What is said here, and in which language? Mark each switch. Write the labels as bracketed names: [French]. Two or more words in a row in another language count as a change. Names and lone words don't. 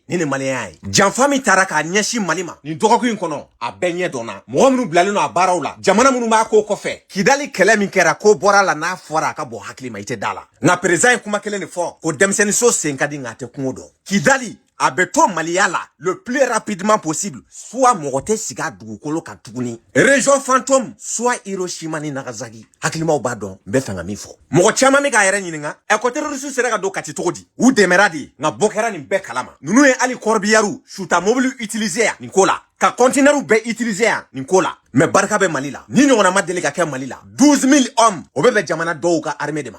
[Bambara] Nin de maliyɛnya ye. Janfa min taara k'a ɲɛsin Mali ma, nin dɔgɔkun in kɔnɔ, a bɛɛ ɲɛ dɔnna. Mɔgɔ minnu bilalen don a baaraw la, jamana minnu b'a ko kɔfɛ. Kidali kɛlɛ min kɛra ko bɔra la n'a fɔra a ka bɔ hakili ma, i tɛ da la. Nka président ye kuma kelen de fɔ, ko denmisɛnninso sen ka di nka a tɛ kungo dɔn. Kidali a bɛ to Maliya la [French] le plus rapidement possible, [Bambara] soit mɔgɔ tɛ sigi a dugukolo kan tuguni. [French] Région fantôme, [Bambara] soit Hiroshima ni Nagasaki. Hakilimaw b'a dɔn, n bɛ fɛ ka min fɔ. Mɔgɔ caman bɛ k'a yɛrɛ ɲininka, ko terroriste sera ka don Kati cogo di? U dɛmɛra de, nka bɔ kɛra nin bɛɛ kalama. Ninnu ye hali corbillard, suta mobile utiliser yan nin ko la. Ka conteneur bɛɛ utiliser yan nin ko la. Mais barika bɛ Mali la. Ni ɲɔgɔnna ma deli ka kɛ Mali la. 12 000 hommes o bɛ bɛn jamana dɔw ka armée de ma.